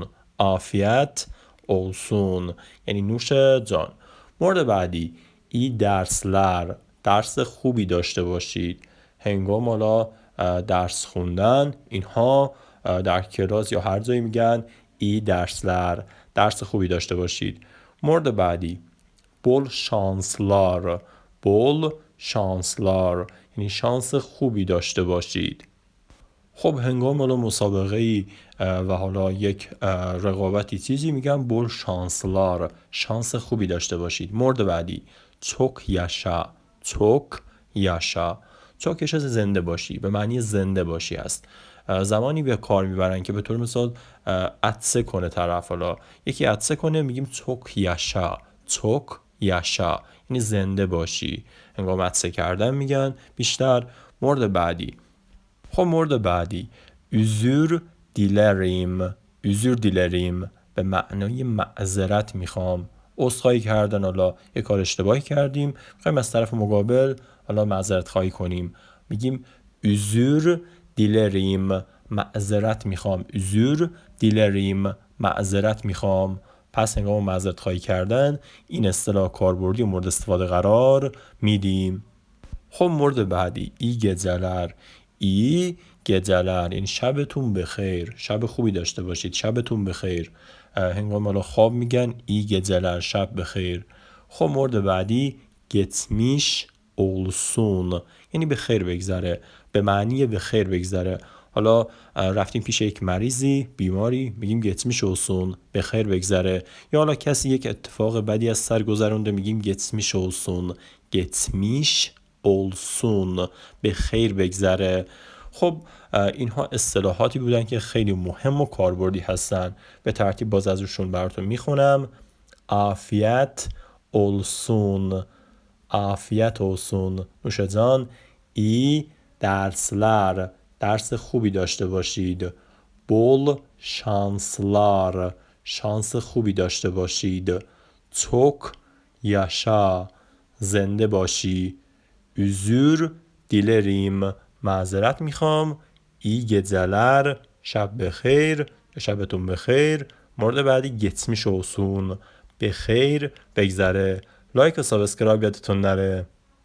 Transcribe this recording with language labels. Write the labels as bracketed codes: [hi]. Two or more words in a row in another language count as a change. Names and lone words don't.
[tr] afiyet olsun [fa] یعنی نوش جان. مورد بعدی، [tr] iyi dersler. [fa] درس خوبی داشته باشید. هنگام حالا درس خوندن، اینها در کلاس یا هر جایی میگن [tr] iyi dersler. [fa] درس خوبی داشته باشید. مورد بعدی، [tr] bol şanslar. bol şanslar [fa] یعنی شانس خوبی داشته باشید. خب هنگام حالا مسابقه ای و حالا یک رقابتی چیزی میگن [tr] bol şanslar. [fa] شانس خوبی داشته باشید. مورد بعدی، [tr] çok yaşa. çok yaşa. çok yaşa [fa] زنده باشی، به معنی زنده باشی است. زمانی به کار میبرن که به طور مثال عطسه کنه طرف، حالا یکی عطسه کنه میگیم [tr] çok yaşa. çok yaşa [fa] یعنی زنده باشی. هنگام عطسه کردن میگن بیشتر. مورد بعدی، خب مورد بعدی، [tr] özür dilerim. özür dilerim [fa] به معنای معذرت میخوام. عذرخواهی کردن، حالا یک کار اشتباهی کردیم، میخوایم از طرف مقابل حالا معذرت خواهی کنیم، میگیم [tr] özür dilerim. [fa] معذرت میخوام. [tr] özür dilerim [fa] معذرت میخوام. پس هنگام معذرت خواهی کردن این اصطلاح کاربردی مورد استفاده قرار میدیم. خب مورد بعدی، [tr] iyi geceler. iyi geceler [fa] یعنی شبتون بخیر، شب خوبی داشته باشید، شبتون بخیر. هنگام حالا خواب میگن [tr] iyi geceler، [fa] شب بخیر. خب مورد بعدی، [tr] geçmiş olsun [fa] یعنی به خیر بگذره، به معنی به خیر بگذره. حالا رفتیم پیش یک مریضی، بیماری، میگیم [tr] geçmiş olsun، [fa] به خیر بگذره. یا حالا کسی یک اتفاق بدی از سر گذرونده، میگیم [tr] geçmiş olsun. geçmiş olsun [fa] به خیر بگذره. خب اینها اصطلاحاتی بودن که خیلی مهم و کاربردی هستن. به ترتیب باز ازشون براتون میخونم. [tr] afiyet olsun. afiyet olsun [fa] نوش جان. [tr] iyi dersler [fa] درس خوبی داشته باشید. [tr] bol şanslar [fa] شانس خوبی داشته باشید. [tr] çok yaşa [fa] زنده باشی. [tr] özür dilerim [fa] معذرت میخوام. [tr] iyi geceler [fa] شب بخیر، شبتون بخیر. مورد بعدی، [tr] geçmiş olsun [fa] به خیر بگذره. لایک و سابسکرایب یادتون نره.